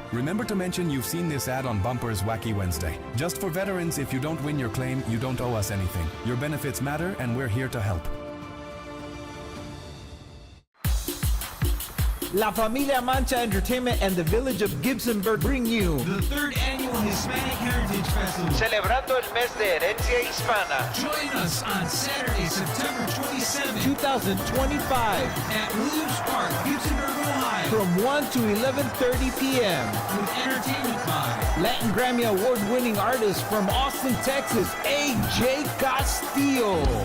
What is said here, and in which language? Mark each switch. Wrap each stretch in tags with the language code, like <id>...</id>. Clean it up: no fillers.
<en>Remember to mention you've seen this ad on Bumper's Wacky Wednesday. Just for Veterans, if you don't win your claim, you don't owe us anything. Your benefits matter, and we're here to help. La Familia Mancha Entertainment and the Village of Gibsonburg bring you the 3rd Annual Hispanic Heritage Festival,</en> <es>celebrando el mes de herencia hispana.</es> <en>Join us on Saturday, September 27, 2025 at Williams Park, Gibsonburg, Ohio, from 1 to 11:30 p.m. with entertainment by Latin Grammy Award-winning artist from Austin, Texas, AJ Castillo.</en>